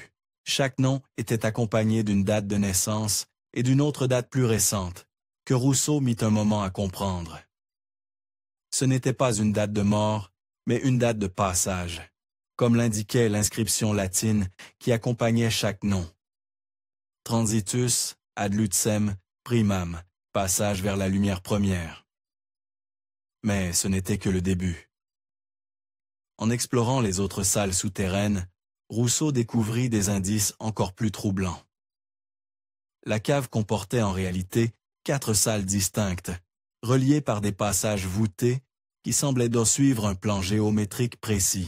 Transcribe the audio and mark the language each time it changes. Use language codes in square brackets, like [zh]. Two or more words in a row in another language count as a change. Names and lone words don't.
[fr] Chaque nom était accompagné d'une date de naissance et d'une autre date plus récente, que Rousseau mit un moment à comprendre. Ce n'était pas une date de mort, mais une date de passage, comme l'indiquait l'inscription latine qui accompagnait chaque nom. [la] Transitus ad luцem primam, [fr] passage vers la lumière première. Mais ce n'était que le début. En explorant les autres salles souterraines, Rousseau découvrit des indices encore plus troublants. La cave comportait en réalité 4 salles distinctes, reliées par des passages voûtés qui semblaient donc suivre un plan géométrique précis.